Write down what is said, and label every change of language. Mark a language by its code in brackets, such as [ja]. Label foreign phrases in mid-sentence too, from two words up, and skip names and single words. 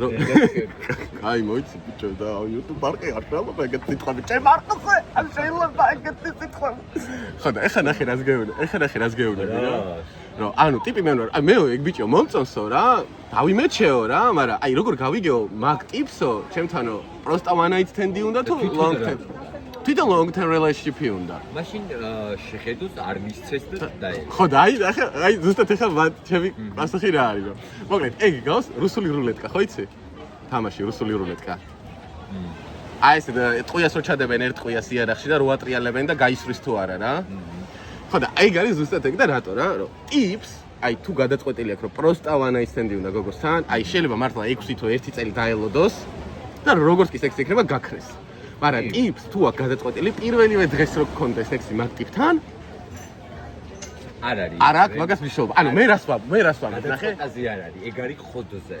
[ka] აი მოიცი ბიჭო და YouTube ბარკი არ შეიძლება ეგეთ სიტყვები. ჩემ არყზე, არ შეიძლება ეგეთ სიტყვები. ხო და ეხლა ნახე რას გეუბნები რა. რომ ანუ ტიპი მე ვარ, აი მე ეგ ბიჭო მომწონსო რა, დავიმეჩეო რა, მაგრამ აი როგორ გავიგეო მაგ ტიპსო, ჩემთანო პროსტა [en] one night stand- [ka] ი უნდა თუ [en] long term. [ka] თვითონ [en] long term relationship- [ka] ი უნდა. მაშინ შეხედოს არ მისცეს და დაე. ხო და აი ზუსტად ეხლა ჩემი პასუხი რა არის რომ. მოკლედ ეგ გავს რუსული რულეტკა, ხო იცი? თამაში რუსული რულეტკა. აი ეს ტყუიას რო ჩადებენ ერთ ტყუიას იარაღში და რო ატრიალებენ და გაისვრის თუ არა რა. ხო და ეგ არის ზუსტად ეგ და რატო რა, რომ ტიპს აი თუ გადაწყვეტილი აქვს რომ პროსტა [en] one night stand- [ka] ი უნდა გოგოსთან, აი შეიძლება მართლა 6 თო 1 წელი დაელოდოს და როგორც კი სექსი იქნება გაქრეს. მაგრამ ტიპს თუ აქვს გადაწყვეტილი პირველივე დღეს რო გქონდა სექსი მაგ ტიპთან არ არის. არ აქვს მაგას მნიშვნელობა. ანუ მე რას ვამბობ, ნახე. აზი არ არის, ეგ არის ხოდზე.